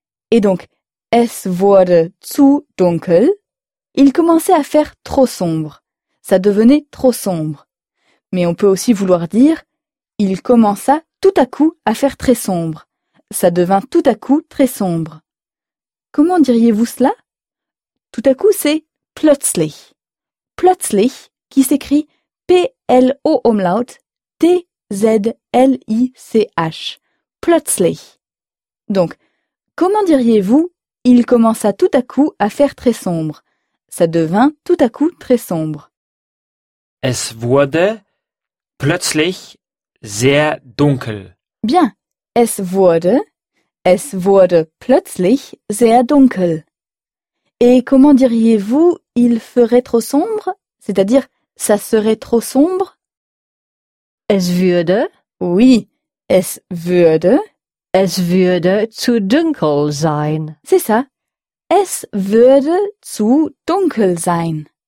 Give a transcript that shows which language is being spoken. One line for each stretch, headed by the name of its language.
French: Et donc,
German: es wurde zu dunkel.
French: Il commençait à faire trop sombre. Ça devenait trop sombre. Mais on peut aussi vouloir dire, il commença tout à coup à faire très sombre. Ça devint tout à coup très sombre. Comment diriez-vous cela? Tout à coup, c'est plötzlich. Plötzlich, qui s'écrit P-L-O-Umlaut, T-Z-L-I-C-H. Plötzlich. Donc, comment diriez-vous, il commença tout à coup à faire très sombre? Ça devint tout à coup très sombre.
German: Es wurde plötzlich sehr dunkel. Bien. Es wurde. Es wurde plötzlich sehr dunkel.
French: Et comment diriez-vous il ferait trop sombre? C'est-à-dire, ça serait trop sombre?
German: Es würde. Oui, es würde. Es würde zu dunkel sein.
French: C'est ça.
German: Es würde zu dunkel sein.